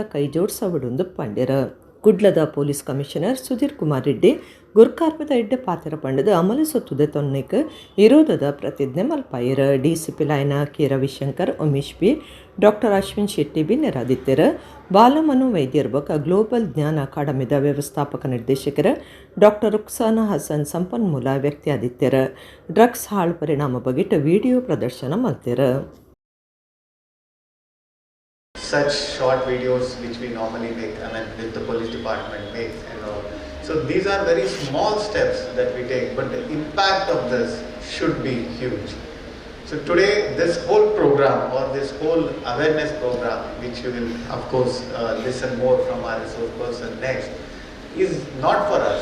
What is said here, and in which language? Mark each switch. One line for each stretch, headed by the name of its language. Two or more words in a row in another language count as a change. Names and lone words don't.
Tulu: ಕೈ ಜೋಡಿಸವಡುಂದು ಪಂಡ್ಯರ ಕುಡ್ಲದ ಪೊಲೀಸ್ ಕಮಿಷನರ್ ಸುಧೀರ್ ಕುಮಾರ್ ರೆಡ್ಡಿ ಗುರ್ಕಾರ್ಪದ ಎಡ್ಡೆ ಪಾತ್ರ ಪಂಡದ ಅಮಲು ಸೊತ್ತುದ ತೊನ್ನೆಕ್ ವಿರೋಧದ ಪ್ರತಿಜ್ಞೆ ಮಲ್ಪಾಯರ DCP ಲಾಯನ ಕೆ ರವಿಶಂಕರ್ ಉಮೇಶ್ ಬಿ ಡಾಕ್ಟರ್ ಅಶ್ವಿನ್ ಶೆಟ್ಟಿ ಬಿ ನೆರದಿತ್ತರ ಬಾಲಮನು ವೈದ್ಯರ ಬೊಕ್ಕ ಗ್ಲೋಬಲ್ ಜ್ಞಾನ ಅಕಾಡೆಮಿದ ವ್ಯವಸ್ಥಾಪಕ ನಿರ್ದೇಶಕರ ಡಾಕ್ಟರ್ ರುಕ್ಸಾನಾ ಹಸನ್ ಸಂಪನ್ಮೂಲ ವ್ಯಕ್ತಿಯಾದಿತ್ಯರ ಡ್ರಗ್ಸ್ ಹಾಳು ಪರಿಣಾಮ ಬಗೆಟ್ ವಿಡಿಯೋ ಪ್ರದರ್ಶನ ಮಲ್ತೆರ.
English: Such short videos which we normally make, with the police department makes and all. So these are very small steps that we take, but the impact of this should be huge. So today, this whole program or this whole awareness program, which you will of course listen more from our resource person next, is not for us.